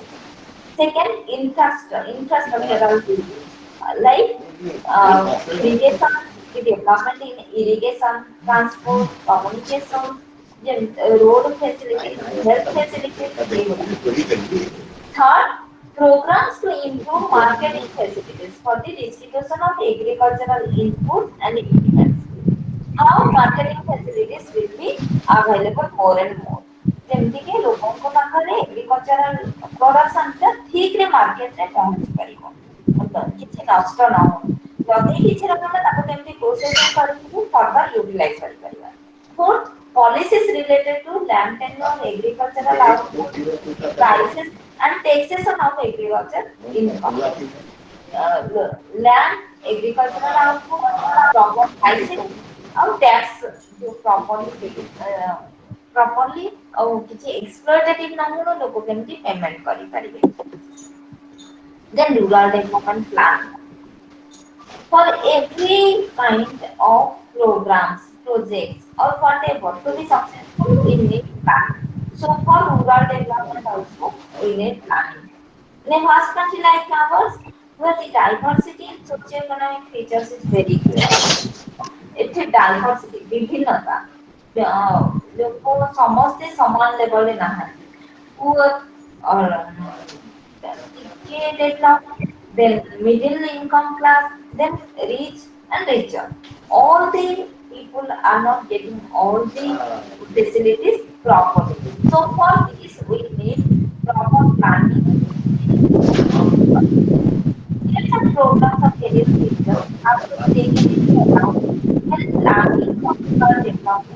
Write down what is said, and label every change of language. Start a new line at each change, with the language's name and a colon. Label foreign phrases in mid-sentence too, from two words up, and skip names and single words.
English: Second, infrastructural building, like irrigation, the development in irrigation, transport, communication, road facilities, health facilities, third, programs to improve marketing facilities for the distribution of agricultural inputs and equipment. How marketing facilities will be available more and more.
Odia: ଯେମିତିକି ଲୋକଙ୍କ ପାଖରେ
English: agricultural productionଟା
Odia: ଠିକରେ ମାର୍କେଟରେ ପହଞ୍ଚି ପାରିବ, କିଛି ନଷ୍ଟ ନ ହଉ। ଯଦି କିଛି ରକମ ତାକୁ କେମିତି ପ୍ରୋସେସିଂ କରିକି
English: further utilize
Odia: କରିପାରିବା।
English: Fourth, policies related to land tenure, agricultural output, prices and taxation of agriculture income. Land, agricultural output, proper pricing
Odia: ଆଉ ଟ୍ୟାକ୍ସ ଯୋଉ ପ୍ରପରଲି ଆଉ କିଛି ଏକ୍ସପ୍ଲଏଟେଟିଭ ନ ହଉ ଲୋକ କେମିତି ପେମେଣ୍ଟ କରିପାରିବେ।
English: Then rural development plan for every kind of programs, projects or whatever to be successful we need planning. So for rural development also we need planning. In a vast country like ours, where the diversity in socio-economic features is very great,
Odia: ଏଠି ଡାଇଭରସିଟି ବିଭିନ୍ନତା, ଲୋକ ସମସ୍ତେ ସମାନ ଲେଭଲରେ ନାହାନ୍ତି। ପୁଅର ଟିକେ ଡେଭଲପ,
English: then middle income class, then rich and richer. All the people are not getting all the facilities properly. So for this we need proper planning. Different programs of various nature have to be taken into account when planning for rural development.